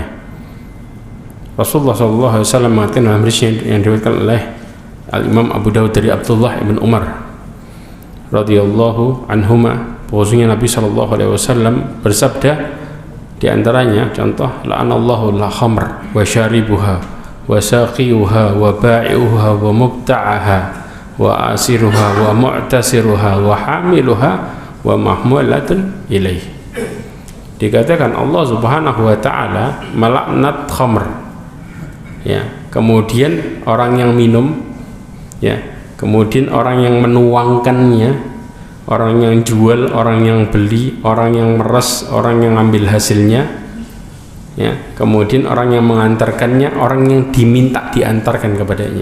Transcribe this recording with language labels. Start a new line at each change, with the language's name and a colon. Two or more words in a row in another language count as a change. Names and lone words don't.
Indonesian: Rasulullah SAW mengatakan dalam hadis yang diriwayatkan oleh Al-Imam Abu Dawud dari Abdullah ibn Umar
Arabic: رضي الله عنهما,
Indonesian: bahwasanya Nabi SAW bersabda, di antaranya contoh,
Arabic: لعن الله الخمر وشاربها وساقيها وبائعها ومبتاعها وعاصرها ومعتصرها وحاملها والمحمولة إليه.
Indonesian: Dikatakan Allah
Arabic: سبحانه وتعالى
Indonesian: melaknat khamr, ya, kemudian orang yang minum, ya, kemudian orang yang menuangkannya, orang yang jual, orang yang beli, orang yang meres, orang yang ambil hasilnya, ya, kemudian orang yang mengantarkannya, orang yang diminta diantarkan kepadanya.